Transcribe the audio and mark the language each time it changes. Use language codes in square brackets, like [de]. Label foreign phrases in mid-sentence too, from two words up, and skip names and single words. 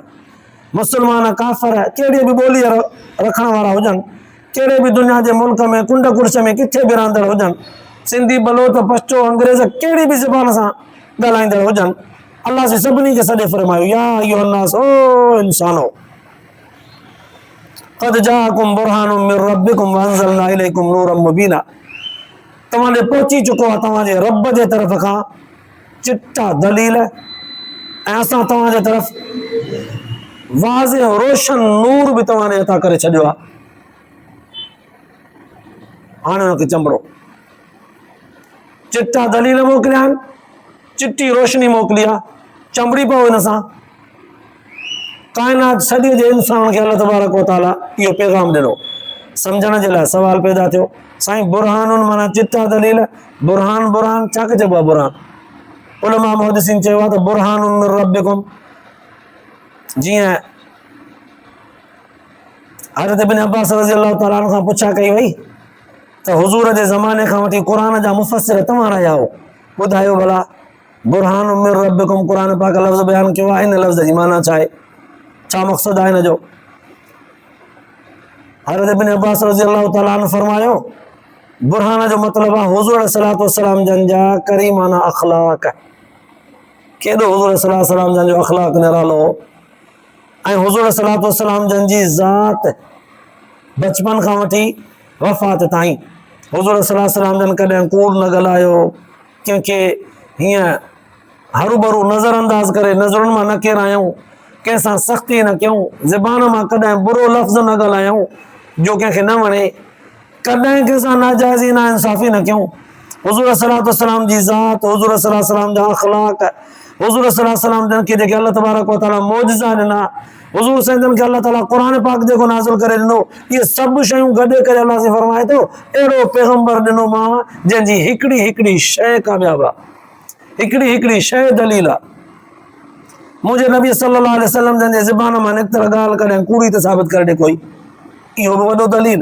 [sd] मुस्लमान, काफ़िर, कहिड़ी बि ॿोली रखण वारा हुजनि, कहिड़े बि दुनिया जे मुल्क में, कुंड कुड़िस में, किथे बि रहंदड़ हुजनि, सिंधी, बलोच, पश्तो, अंग्रेज़, कहिड़ी बि ज़बान सां ॻाल्हाईंदड़ हुजनि, अल्लाह से सभिनी खे सॾे फरमायो, [ar] يا أيها الناس, [sd] ओ इंसानो, [ar] قد جاءكم برهان من ربكم وأنزلنا إليكم نورا مبينا, [sd] तव्हां ॾे पहुची चुको आहे तव्हांजे रब जे तरफ़ खां चिटा दलील, ऐं असां तव्हांजे तरफ़ वाज़िह रोशन नूर बि तव्हां ॾे अता करे छॾियो आहे। हाणे हुनखे चंबड़ो, चिट्टा दलील मोकिलिया आहिनि, चिट्टी रोशनी मोकिली आहे, चंबड़ी पियो हिन सां काइनात सॼे जे इंसान खे अल्लाह तबारक व तआला इहो पैगाम ॾिनो। सम्झण जे लाइ सवाल पैदा थियो, साईं बुरहानुन माना चिट्टा दलील, बुरहान बुरहान छा चइबो आहे? बुरहान उलमा मुहद्दिसीन चयो आहे त [ar] برهان من ربكم, [sd] जीअं हज़रत इब्न अब्बास [ar] رضي الله تعالى عنه [sd] खां पुछा कई वई त हुज़ूर जे ज़माने खां वठी क़ुरान जा मुफ़स्सिर तव्हां रहिया हो, ॿुधायो भला [ar] برهان من ربكم [sd] क़ुरान पाक लफ़्ज़ बयानु कयो आहे, इन लफ़्ज़ जी माना छा आहे, छा मक़सदु आहे हिन जो? हज़रत इब्न अब्बास [ar] رضي الله تعالى عنه [sd] फरमायो बुरहान जो मतिलबु आहे हुज़ूर [ar] عليه الصلاة والسلام [sd] जन जा करीमाना अख़लाक, केॾो हुज़ूर [ar] صلى الله عليه وسلم [sd] जन जो अख़लाक निरालो, ऐं हुज़ूर [ar] صلى الله عليه وسلم [sd] जन जी ज़ात बचपन खां वठी वफ़ात ताईं हुज़ूर [ar] صلى الله عليه وسلم [sd] जन कॾहिं कूड़ न ॻाल्हायो, कंहिंखे हीअं हरूभरू नज़रअंदाज़ करे नज़रुनि मां न किरायूं, कंहिंसां सख़्ती न कयूं, ज़बान मां कॾहिं बुरो लफ़्ज़ न ॻाल्हायूं जो कंहिंखे न वणे, कॾहिं कंहिंसां नाजाइज़ी ना इंसाफ़ी न कयूं। हुज़ूर [ar] صلى الله عليه وسلم [sd] जी ज़ात, हुज़ूर [ar] صلى الله عليه وسلم [sd] जा अख़लाक, हुज़ूर [ar] صلى الله عليه وسلم [sd] जन खे जेके अल्लाह तबारक व तआला मौजिज़ा ॾिना, हुज़ूर जन खे अल्लाह ताला क़ुरान पाक जेको नाज़िल करे ॾिनो, इहे सभु शयूं गॾे करे अल्लाह से फरमाए थो अहिड़ो पैगम्बर ॾिनो मां जंहिंजी हिकिड़ी हिकिड़ी शइ कामयाबु आहे, हिकिड़ी हिकिड़ी शइ दलील आहे। मुंहिंजे नबी [ar] صلى الله عليه وسلم [sd] जन जे ज़बान मां निकितल ॻाल्हि कॾहिं कूड़ी त साबित करे ॾे कोई, इहो बि वॾो दलील।